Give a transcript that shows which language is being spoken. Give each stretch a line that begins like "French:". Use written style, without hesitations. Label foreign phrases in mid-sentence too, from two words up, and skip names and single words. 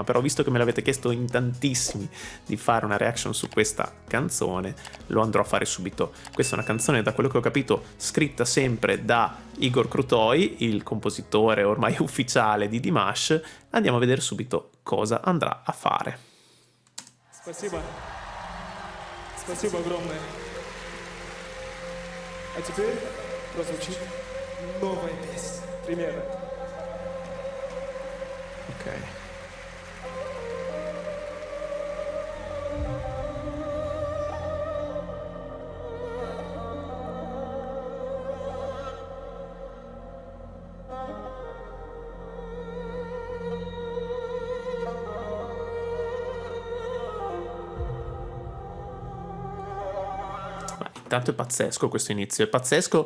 Italian: Però visto che me l'avete chiesto in tantissimi di fare una reaction su questa canzone, lo andrò a fare subito. Questa è una canzone, da quello che ho capito, scritta sempre da Igor Krutoi, il compositore ormai ufficiale di Dimash. Andiamo a vedere subito cosa andrà a fare.
Russian: Спасибо. Спасибо огромное. А теперь прозвучит новая песня. Примерно.
Italian: Ok. Intanto è pazzesco questo inizio, è pazzesco